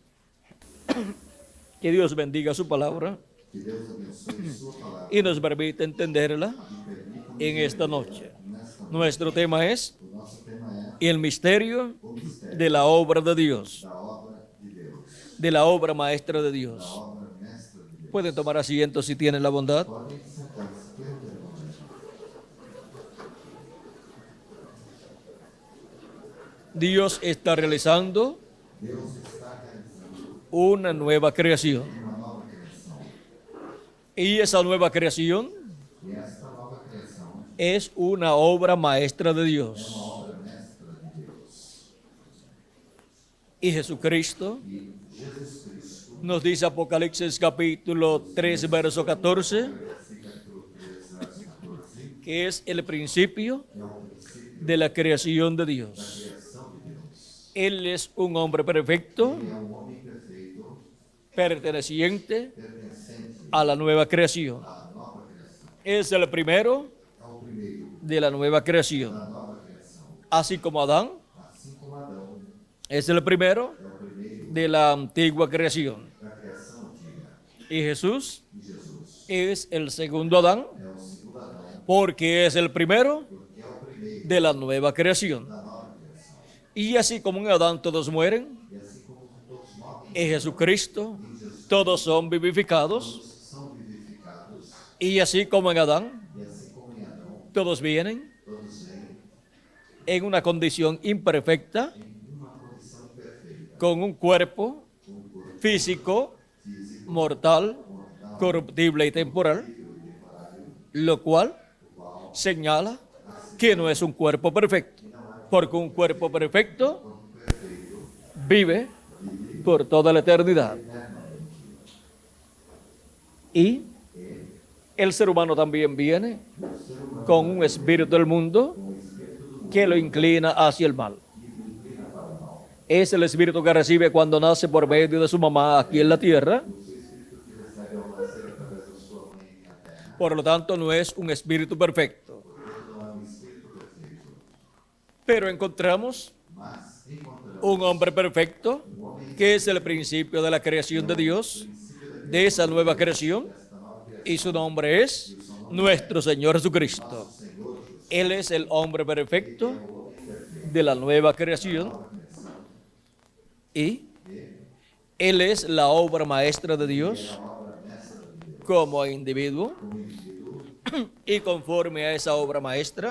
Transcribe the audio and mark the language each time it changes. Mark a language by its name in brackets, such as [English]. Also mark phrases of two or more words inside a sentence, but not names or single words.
[Spanish] Que Dios bendiga su palabra [Portuguese] Que Deus abençoe sua palavra [Spanish] y nos permita entenderla [Portuguese] e permita-nos [Spanish] en esta noche. [Portuguese] nesta noite. [Spanish] Nuestro tema es [Portuguese] O nosso tema [Spanish] el misterio [Portuguese] o mistério [Spanish] de la obra de Dios, [Portuguese] da obra de Deus, [Spanish] de la obra maestra de [Portuguese] da [Spanish] Dios. [Portuguese] obra mestra de Deus. [Spanish] Pueden tomar asiento si tienen la bondad. [Portuguese] Podem sentar-se, quero ter uma [Spanish] Dios está realizando una nueva creación. Y esa nueva creación [Portuguese] E esta nova criação [Spanish] es una obra maestra de [Portuguese] é [Spanish] Dios. [Portuguese] uma obra mestra de Deus. [Spanish] Y Jesucristo [Portuguese] E Jesus Cristo, [Spanish] nos dice Apocalipsis capítulo 3, verso 14, [Portuguese] capítulo 3, verso 14, [Spanish] que es el principio [Portuguese] é o princípio [Spanish] de la creación de [Portuguese] da [Spanish] Dios. [Portuguese] criação de Deus. [Spanish] Él es un hombre perfecto, [Portuguese] Ele é um homem perfeito, [Spanish] perteneciente [Portuguese] pertencente [Spanish] a la nueva creación. [Portuguese] à nova criação. [Spanish] Es el primero [Portuguese] É o primeiro [Spanish] de la nueva creación. [Portuguese] da nova criação. [Spanish] Así como Adán [Portuguese] Assim como Adão [Spanish] es el primero [Portuguese] é o primeiro [Spanish] de la antigua creación. [Portuguese] da criação antiga. [Spanish] Y Jesús [Portuguese] E Jesus [Spanish] es el segundo Adán [Portuguese] é o segundo Adão, [Spanish] porque es el primero [Portuguese] porque é o primeiro [Spanish] de la nueva creación. [Portuguese] da nova criação. [Spanish] Y así como en Adán todos mueren, [Portuguese] E assim como todos morrem, [Spanish] en Jesucristo todos son vivificados. [Portuguese] todos são vivificados. [Spanish] Y así como en Adán [Portuguese] E assim como em Adão, [Spanish] todos vienen [Portuguese] todos vêm [Spanish] en una condición imperfecta, [Portuguese] em uma condição perfeita, [Spanish] con un cuerpo [Portuguese] com um corpo [Spanish] físico, [Portuguese] físico, [Spanish] mortal, corruptible y temporal, lo cual [Portuguese] o qual [Spanish] señala que no es un cuerpo perfecto, porque un cuerpo perfecto vive por toda la eternidad. Y el ser humano también viene con un espíritu del mundo que lo inclina hacia el mal. Es el espíritu que recibe cuando nace por medio de su mamá aquí en la tierra. [Portuguese] recebe ao nascer através da sua mãe na terra. [Spanish] Por lo tanto, no es un espíritu perfecto. [Portuguese] Ele não é um espírito perfeito, [Spanish] Pero encontramos [Portuguese] mas encontramos [Spanish] un hombre perfecto, que es el principio de la creación de Dios, de esa nueva creación, y su nombre es nuestro Señor Jesucristo. Él es el hombre perfecto de la nueva creación y Él es la obra maestra de Dios como individuo y conforme a esa obra maestra